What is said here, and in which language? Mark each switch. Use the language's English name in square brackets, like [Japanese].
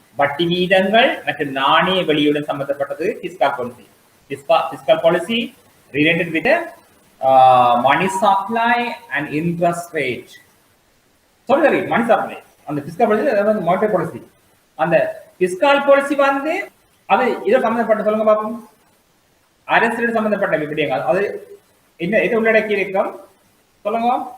[Tamil] வட்டி வீதங்கள் மற்றும் நாணய வெளியுடன் சம்பந்தப்பட்டது fiscal policy. [English] Fiscal policy related with money supply and interest rate. Sorry, money supply. அந்த fiscal policy monetary policy. [Tamil] அந்த fiscal policy அது இதை சம்பந்தப்பட்ட சொல்லுங்க பாப்போம். அரசியல் சம்பந்தப்பட்ட விடயங்கள் அது என்ன எது உள்ளடக்கி இருக்கும் சொல்லுங்க.